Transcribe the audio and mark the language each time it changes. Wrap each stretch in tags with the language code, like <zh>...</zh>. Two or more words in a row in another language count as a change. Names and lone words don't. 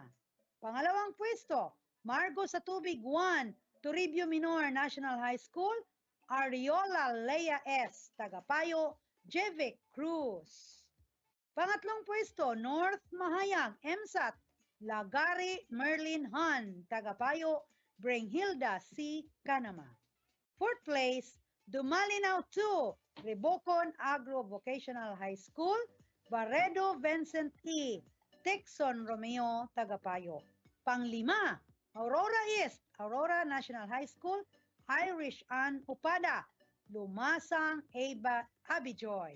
<tl>Pangalawang pwesto, Margo sa Tubig 1, Toribio Minor National High School, Ariola Lea S. Tagapayo Jevic Cruz. Pangatlong pwesto, North Mahayag MSAT, Lagari Merlin Han, Tagapayo Brenghilda C. Canama.</tl> <en>Fourth place,</en> <tl>Dumalinaw 2, Rebocon Agro Vocational High School, Barredo Vincent E. Texon Romeo, Tagapayo. Panglima, Aurora East, Aurora National High School, Irish Ann Upada, Lumasang Aba Abijoy.</tl>